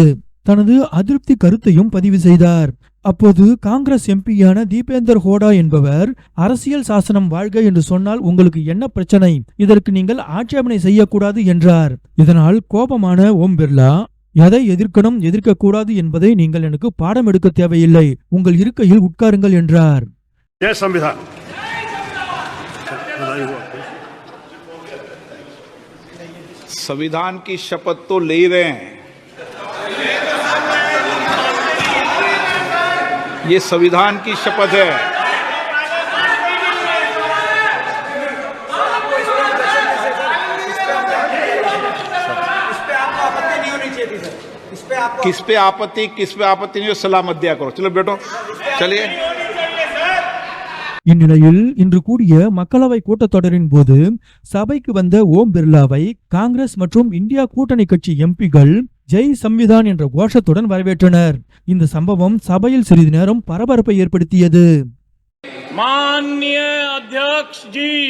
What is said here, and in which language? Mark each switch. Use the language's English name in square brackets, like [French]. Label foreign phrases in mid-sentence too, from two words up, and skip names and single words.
[Tamil] தனது அதிருப்தி கருத்தையும் பதிவு செய்தார். அப்போது காங்கிரஸ் எம்பியான தீபேந்தர் ஹோடா என்பவர், அரசியல் சாசனம் வாழ்க என்று சொன்னால் உங்களுக்கு என்ன பிரச்சனை, இதற்கு நீங்கள் ஆட்சேபனை செய்யக்கூடாது என்றார். இதனால் கோபமான ஓம் பிர்லா, எதை எதிர்க்கணும் எதிர்க்கக்கூடாது என்பதை நீங்கள் எனக்கு பாடம் எடுக்க தேவையில்லை, உங்கள் இருக்கையில் உட்காருங்கள் என்றார். [Hindi] संविधान की शपथ तो ले रहे हैं, ये संविधान की शपथ है। किस पे आपत्ति नहीं हो, सलाह मत दिया करो। चलो बैठो, चलिए. [Tamil] இந்நிலையில் இன்று கூடிய மக்களவை கூட்டத்தொடரின் போது சபைக்கு வந்த ஓம் பிர்லாவை காங்கிரஸ் மற்றும் இந்தியா கூட்டணி கட்சி எம்பிகள் [Hindi] जय संविधान [Tamil] என்ற கோஷத்துடன் வரவேற்றனர். இந்த சம்பவம் சபையில் சிறிது நேரம் பரபரப்பை ஏற்படுத்தியது. [Hindi] माननीय अध्यक्ष जी,